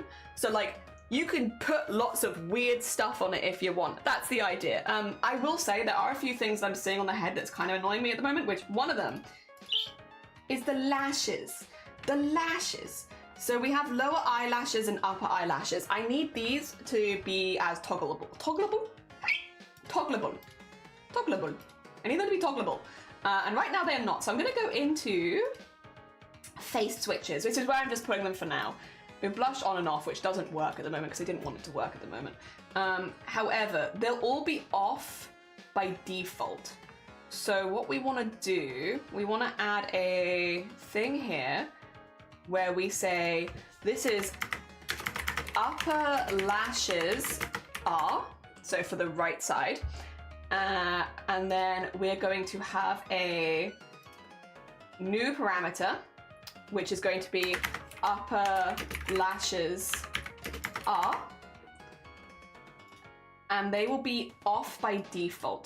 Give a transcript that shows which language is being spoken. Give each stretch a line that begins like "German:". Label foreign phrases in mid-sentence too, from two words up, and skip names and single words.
English: So like you can put lots of weird stuff on it if you want. That's the idea. I will say there are a few things I'm seeing on the head that's kind of annoying me at the moment, which one of them is the lashes. The lashes. So we have lower eyelashes and upper eyelashes. I need these to be as toggleable. Toggleable? Toggleable. Toggleable. I need them to be toggleable. And right now they're not. So I'm going to go into face switches, which is where I'm just putting them for now. We blush on and off, which doesn't work at the moment because I didn't want it to work at the moment. However, they'll all be off by default. So what we want to do, we want to add a thing here where we say this is upper lashes are, so for the right side, and then we're going to have a new parameter, which is going to be upper lashes are, and they will be off by default.